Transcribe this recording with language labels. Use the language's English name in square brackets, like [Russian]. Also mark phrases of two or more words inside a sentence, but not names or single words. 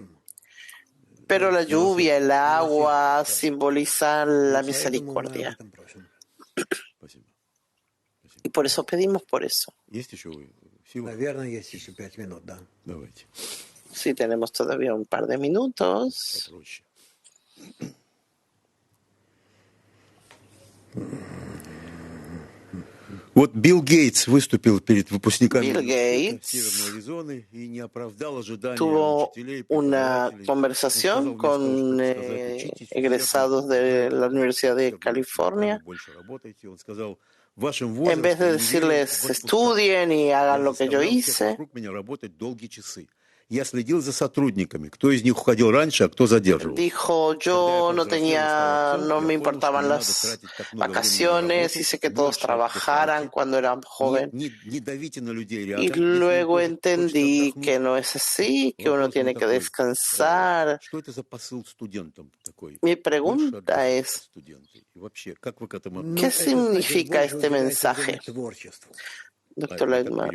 [Spanish] Pero la lluvia, el agua simbolizan la misericordia. Y por eso pedimos por eso. Sí, tenemos todavía un par de minutos. [Russian] Вот Билл Гейтс выступил перед выпускниками Bill Gates Северной Аризоны и не оправдал ожидания [Spanish] tuvo [Russian] учителей. [Spanish] una conversación con egresados de la Universidad de California. En vez de decirles estudien y hagan lo que yo hice, [Russian] Я следил за сотрудниками, кто из них уходил раньше, а кто задерживался. [Spanish] Dijo, yo no me importaban las vacaciones, hice que todos trabajaran cuando eran jóvenes. Y luego entendí que no es así, que uno tiene que descansar. Mi pregunta es, ¿qué significa este mensaje, doctor Leitman?